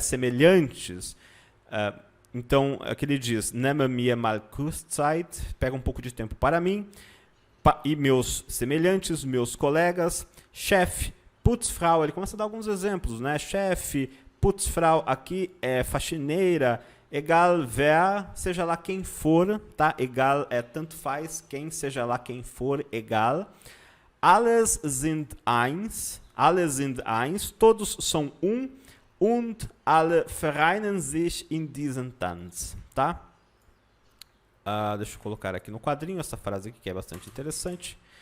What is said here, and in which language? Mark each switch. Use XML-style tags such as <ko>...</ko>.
<pt>Semelhantes. Então, aqui ele diz,</pt> <de>nehme mir mal kurz Zeit,</de> <pt>pega um pouco de tempo para mim, e meus semelhantes, meus colegas, chefe, Putzfrau, ele começa a dar alguns exemplos, né? Chefe, Putzfrau, aqui é faxineira,</pt> <de>egal wer,</de> <pt>seja lá quem for, tá? Egal é tanto faz, quem, seja lá quem for, egal.</pt> <de>Alles sind eins,</de> <pt>todos são um,</pt> <de>und alle vereinen sich in diesen Tanz, tá?</de> <pt>Deixa eu colocar aqui no quadrinho essa frase aqui que é bastante interessante.</pt>